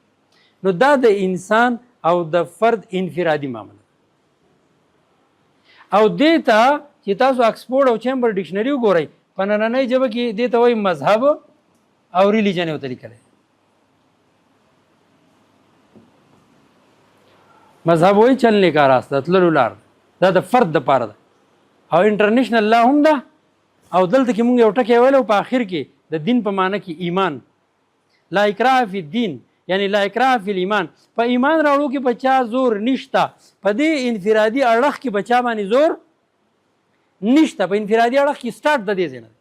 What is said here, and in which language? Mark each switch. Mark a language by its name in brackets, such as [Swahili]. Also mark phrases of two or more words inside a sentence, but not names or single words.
[Pashto] نو دا د انسان او د فرد انفرادي معامله او دې ته چې تاسو اکسفورډ او چیمبر ډکشنري وګورئ، په نننۍ ژبه کې دې ته وایي مذهب او ریلیجن یې ورته لیکلی. مذهب وایي [Urdu] چلنے کا راستہ، [Pashto] تللو لار، دا د فرد دپاره ده. او [English] international law [Pashto] هم ده. او دلته کې مونږ یو ټکی ویلی په آخر کې د دین په معنی کې ایمان، [Arabic] لا اکراه فی الدین، [Pashto] یعنی [Arabic] لا اکراه فی الایمان، [Pashto] په ایمان راوړو کې په چا زور نشته، په دې انفرادي اړخ کې په چا باندې زور نشته، په انفرادي اړخ کې سټارټ د دې ځای نه دی.